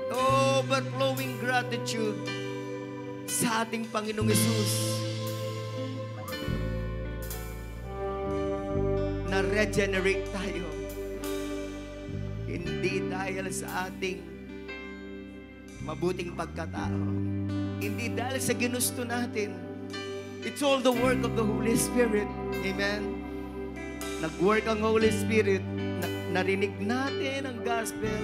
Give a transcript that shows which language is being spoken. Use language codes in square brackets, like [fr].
[en] Overflowing gratitude [tl] sa ating Panginoong Hesus. Na-regenerate tayo. Hindi dahil sa ating mabuting pagkatao. Hindi dahil sa ginusto natin. [en] It's all the work of the Holy Spirit. Amen? [tl] Nag-work ang Holy Spirit. Narinig natin ang gospel.